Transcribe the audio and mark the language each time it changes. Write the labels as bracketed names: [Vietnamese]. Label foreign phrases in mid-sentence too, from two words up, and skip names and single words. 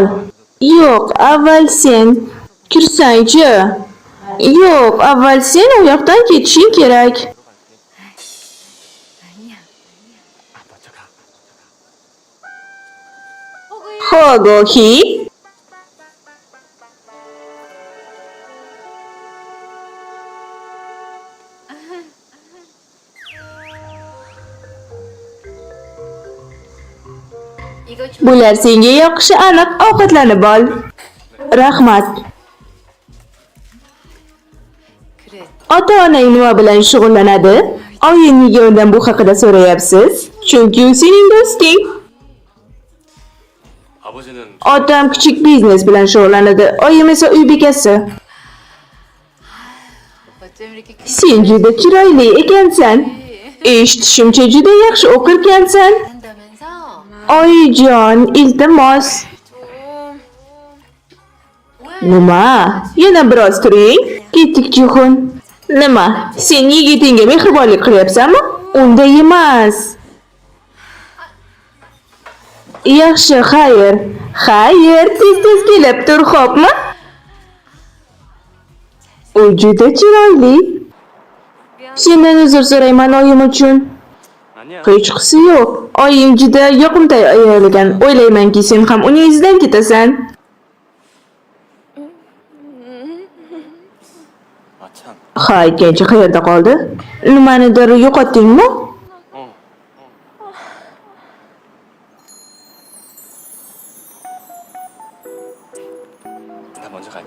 [Uzbek] Yo'q, avval sen. Kirsang-chi. Yo'q, avval sen u yoqdan ketishing kerak. Hogohi. [Korean] 이거 좀 [Uzbek] Bular senga yoqishi aniq, ovqatlanib ol. Rahmat. [Korean] 그래. [Uzbek] Ota-onang nima bilan shug'ullanadi? Oying nega undan bu haqida so'rayapsiz? Chunki u sening do'sting. [Korean] 아버지는 [Uzbek] Otam kichik biznes bilan shug'ullanadi, oyim esa uy bekasi. [Korean] 어쩜 이렇게 [Uzbek] Sen juda chiroyli ekansan. Eshitishimcha juda yaxshi o'qirkansan. [Korean] 한다면서? [Uzbek] Oyijon, iltimos. Nima? Yana biroz turing. Ketdik, Jihun. Nima? Sen yigitingga mehribonlik qilyapsanmi? Unday emas. Yaxshi, xayr. Xayr, tez-tez kelib tur, xo'pmi? U juda chiroyli. Sendan uzr so'rayman oyim uchun. [Korean] 아니야. [Uzbek] Hech qisi yo'q. Oyim juda yoqimtoy ayol ekan. O'ylaymanki sen ham uning izidan ketasan. [Korean] 아 참. [Uzbek] Ha, aytgancha qayerda qoldi? Nimanidir yo'qotdingmi? [Korean] 나 먼저 갈게.